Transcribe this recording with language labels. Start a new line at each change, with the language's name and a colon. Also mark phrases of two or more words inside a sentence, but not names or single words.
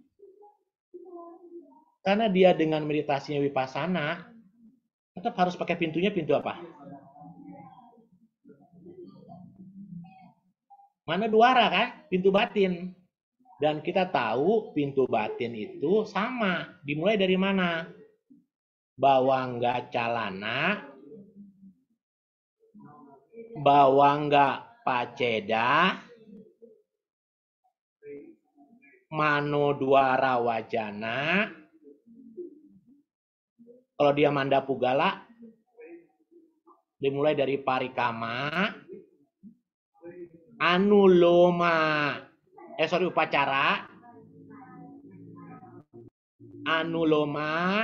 Indonesian: Karena dia dengan meditasinya Vipassana, tetap harus pakai pintunya pintu apa?
Pali: Mana duara
Indonesian: kan? Pintu batin. Dan kita tahu pintu batin itu sama. Dimulai dari mana?
Pali: Bawangga calana, bawangga paceda, mano duara wajana.
Indonesian: Kalau dia
Pali: manda pugala,
Indonesian: dimulai dari
Pali: parikama, anuloma, upacara, anuloma.